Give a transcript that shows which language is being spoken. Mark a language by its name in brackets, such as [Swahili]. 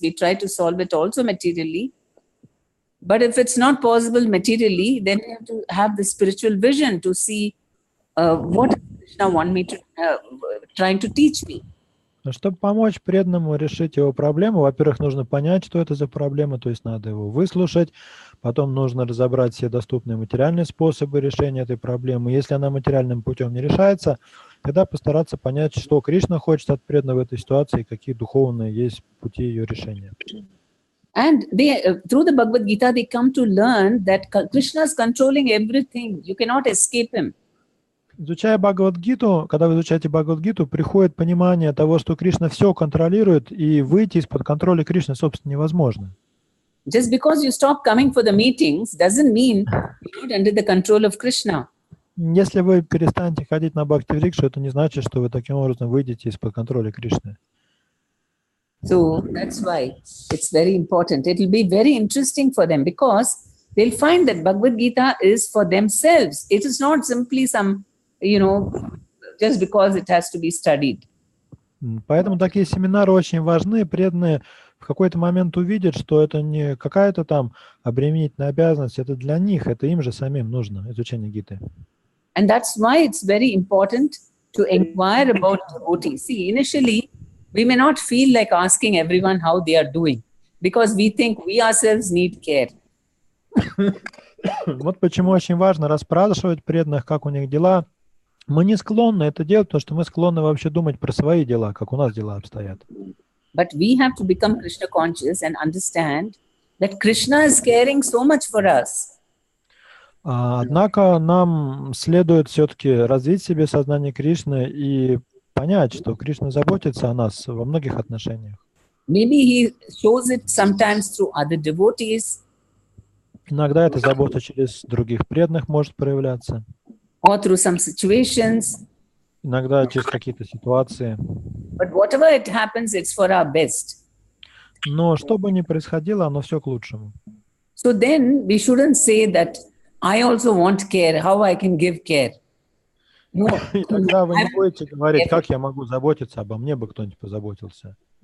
[English] We try to solve it also materially. But if it's not possible materially, then we have to have the spiritual vision to see what Krishna wants me to, trying to teach me. [Russian] Чтобы помочь преданному решить его проблему, во-первых, нужно понять, что это за проблема, то есть надо его выслушать, потом нужно разобрать все доступные материальные способы решения этой проблемы. Если она материальным путем не решается, тогда постараться понять, что Кришна хочет от преданного в этой ситуации и какие духовные есть пути ее решения. [English] And through the Bhagavad Gita, they come to learn that Krishna is controlling everything. You cannot escape him. [Russian] Изучая Бхагавад-гиту, когда вы изучаете Бхагавад-гиту, приходит понимание того, что Кришна все контролирует, и выйти из-под контроля Кришны, собственно, невозможно. [English] Just because you stop coming for the meetings doesn't mean you're not under the control of Krishna. [Russian] Если вы перестанете ходить на Бхакти-врикшу, это не значит, что вы таким образом выйдете из-под контроля Кришны. [English] So that's why it's very important. It will be very interesting for them because they'll find that Bhagavad Gita is for themselves. It is not simply some, just because it has to be studied. [Russian] Поэтому такие семинары очень важны. Преданные в какой-то момент увидят, что это не какая-то там обременительная обязанность, это для них, это им же самим нужно, изучение Гиты. [English] And that's why it's very important to inquire about devotees. See, initially, we may not feel like asking everyone how they are doing because we think we ourselves need care. [Russian] Вот почему очень важно расспрашивать преданных, как у них дела. Мы не склонны это делать, потому что мы склонны вообще думать про свои дела, как у нас дела обстоят. [English] But we have to become Krishna conscious and understand that Krishna is caring so much for us. [Russian] Однако нам следует все-таки развить в себе сознание Кришны и понять, что Кришна заботится о нас во многих отношениях. [English] Maybe he shows it sometimes through other devotees. [Russian] Иногда эта забота через других преданных может проявляться. [English] Or through some situations. [Russian] Иногда через какие-то ситуации. [English] But whatever it happens, it's for our best. [Russian] Но что бы ни происходило, оно все к лучшему. [English] So then we shouldn't say that I also want care, how I can give care. No. [Russian] И тогда вы не будете говорить, как я могу заботиться, обо мне бы кто-нибудь позаботился.